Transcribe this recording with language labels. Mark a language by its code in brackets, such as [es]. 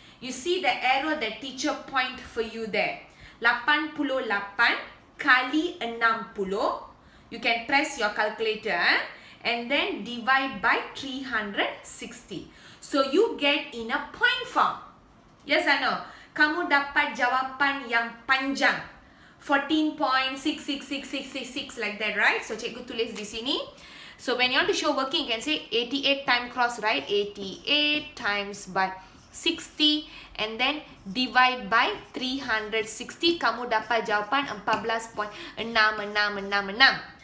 [en] You see the arrow that teacher point for you there. 88 kali 60. You can press your calculator and then divide by 360. So you get in a point form. Yes or no? [ms] Kamu dapat jawapan yang panjang. [en] 14.666666 like that, right? [ms] So cikgu tulis di sini. [en] So when you want to show working, you can say 88 time cross, right? 88 times by 60 and then divide by 360. [ms] Kamu dapat jawapan 14.6666.